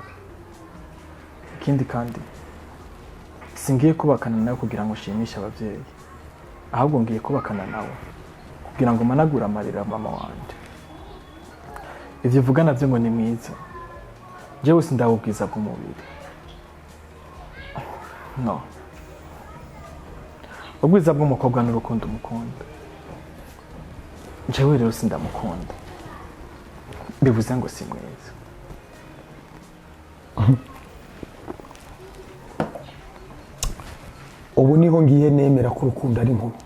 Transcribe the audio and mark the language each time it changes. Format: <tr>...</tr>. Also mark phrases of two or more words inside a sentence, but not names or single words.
<rn>Ikindi kandi singiye kubakana nawe kugira ngo nshimishe abavyeyi, ahubwo ngiye kubakana nawe kugira ngo managure amarira mama wanje. Ivyo uvuga navyo ngo ni mwiza, jewe sindabubwiza bw'umubiri. No, ubwiza bw'umukobwa n'urukundo umukunda. Jewe rero sindamukunda, bivuze ngo si mwiza. Ubu niho ngiye nemera ko urukundo ari nkuru.</rn>